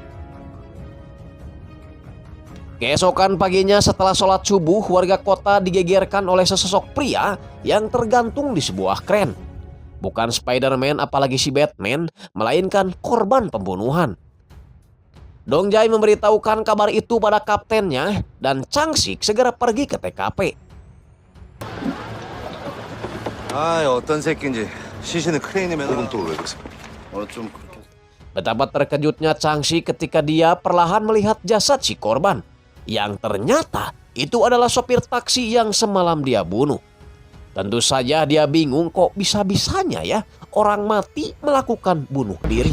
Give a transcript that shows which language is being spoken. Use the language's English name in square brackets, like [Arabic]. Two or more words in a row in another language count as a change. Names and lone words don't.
[Indonesian] Keesokan paginya setelah sholat subuh, warga kota digegerkan oleh sesosok pria yang tergantung di sebuah kren. Bukan Spider-Man apalagi si Batman, melainkan korban pembunuhan. Dong Jae memberitahukan kabar itu pada kaptennya dan Chang Sik segera pergi ke TKP. [Korean] 어떤 새끼인지 시신은 크레인에 매는 또 왜 그랬어? 좀 그렇게. [Indonesian] Betapa terkejutnya Chang Sik ketika dia perlahan melihat jasad si korban, yang ternyata itu adalah sopir taksi yang semalam dia bunuh. Tentu saja dia bingung kok bisa-bisanya ya orang mati melakukan bunuh diri.